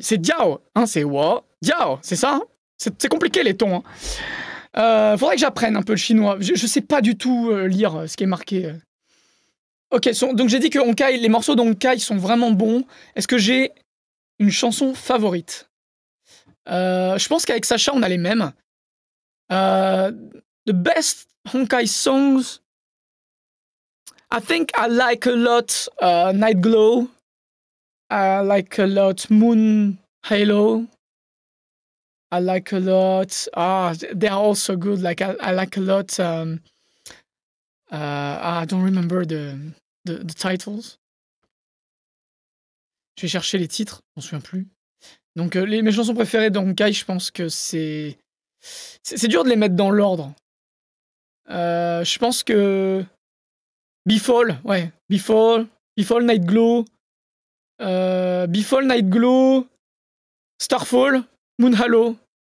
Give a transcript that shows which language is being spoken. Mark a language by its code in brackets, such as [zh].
[fr] C'est jiao, hein, c'est [zh] wo jiao, [fr] c'est ça, hein. C'est compliqué les tons, hein. Faudrait que j'apprenne un peu le chinois. Je sais pas du tout lire ce qui est marqué. Ok, donc j'ai dit que Honkai, les morceaux d'Honkai sont vraiment bons. Est-ce que j'ai une chanson favorite? Je pense qu'avec Sacha, on a les mêmes. [en] The best Honkai songs, I think I like a lot Night Glow. I like a lot Moon Halo. I like a lot... they are also good. Like I like a lot... I don't remember the titles. [fr] Je vais chercher les titres, je m'en souviens plus. Donc mes chansons préférées d'Honkai, je pense que c'est dur de les mettre dans l'ordre. Je pense que Befall, ouais, Befall, Night Glow, Befall, Night Glow, Starfall, Moon Halo.